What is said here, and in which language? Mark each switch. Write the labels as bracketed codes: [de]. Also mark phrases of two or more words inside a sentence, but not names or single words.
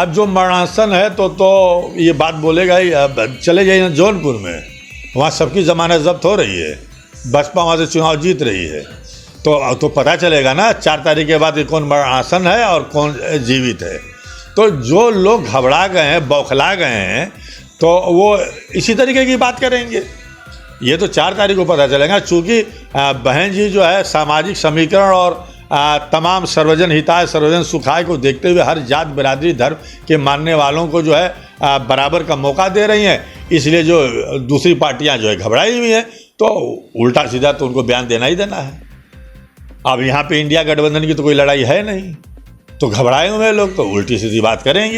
[hi] अब जो मरणासन है तो ये बात बोलेगा ही। अब चले जाइए जौनपुर में, वहाँ सबकी जमानत जब्त हो रही है, बसपा वहाँ से चुनाव जीत रही है, तो पता चलेगा ना 4 तारीख के बाद कि कौन मरणासन है और कौन जीवित है। तो जो लोग घबरा गए हैं, बौखला गए हैं, तो वो इसी तरीके की बात करेंगे। ये तो 4 तारीख को पता चलेगा, चूँकि बहन जी जो है सामाजिक समीकरण और तमाम [sa] सर्वजन हिताय सर्वजन सुखाय [hi] को देखते हुए हर जात बिरादरी धर्म के मानने वालों को जो है बराबर का मौका दे रही हैं। इसलिए जो दूसरी पार्टियां जो है घबराई हुई हैं, तो उल्टा सीधा तो उनको बयान देना ही देना है। अब यहाँ पे इंडिया गठबंधन की तो कोई लड़ाई है नहीं, तो घबराए हुए लोग तो उल्टी सीधी बात करेंगे।